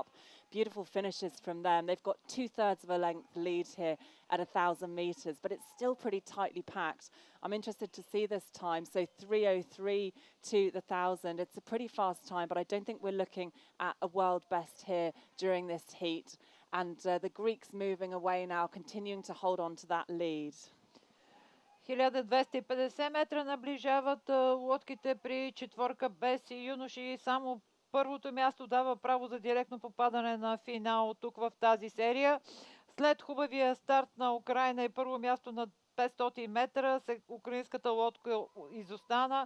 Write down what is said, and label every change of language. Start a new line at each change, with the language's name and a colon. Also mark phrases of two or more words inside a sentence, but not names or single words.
English: Beautiful finishes from them. They've got 2/3 of a length lead here at 1,000 metres, but it's still pretty tightly packed. I'm interested to see this time. So 3:03 to the 1,000. It's a pretty fast time, but I don't think we're looking at a world best here during this heat. And the Greeks moving away now, continuing to hold on to that lead.
Bulgarian: 1250 метра наближават лодките при четворка без юноши. Само първото място дава право за директно попадане на финал тук в тази серия. След хубавия старт на Украина и първо място на 500 метра, украинската лодка изостана